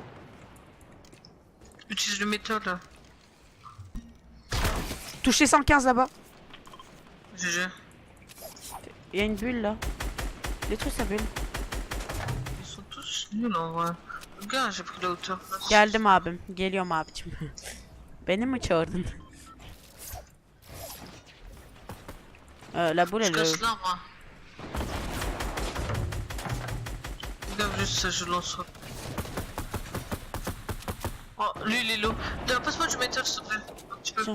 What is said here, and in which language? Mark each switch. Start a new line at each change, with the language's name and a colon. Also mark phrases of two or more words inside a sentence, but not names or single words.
French: Utilise le méthode là. Touché 115 là-bas. GG. Il y a une bulle là. Détruis sa bulle. Ils sont tous nuls en vrai. Gars, j'ai pris la hauteur.
Turkish: Geldim abim. Geliyorum abicim. Beni mi çağırdın?
French: La boule Je elle... casse l'arbre. Regarde juste ça, je lance. Oh, lui il est low. Passe-moi du métal s'il te plaît. Un petit peu.